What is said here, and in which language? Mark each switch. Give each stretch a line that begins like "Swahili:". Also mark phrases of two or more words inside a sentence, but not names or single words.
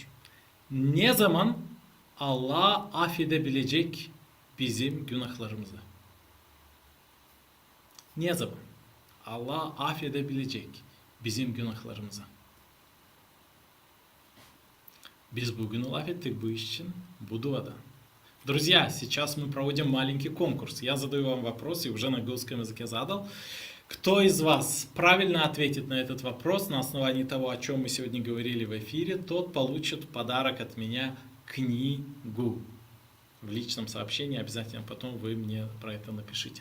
Gagauz: Ne zaman Allah affedebilecek bizim günahlarımızı? Ne zaman Allah affedebilecek bizim günahlarımızı? Biz bugün laf ettik bu iş için, bu duada.
Russian: Друзья, сейчас мы проводим маленький конкурс. Я задаю вам вопрос, и уже на гусском языке задал. Кто из вас правильно ответит на этот вопрос на основании того, о чем мы сегодня говорили в эфире, тот получит подарок от меня книгу. В личном сообщении обязательно потом вы мне про это напишите.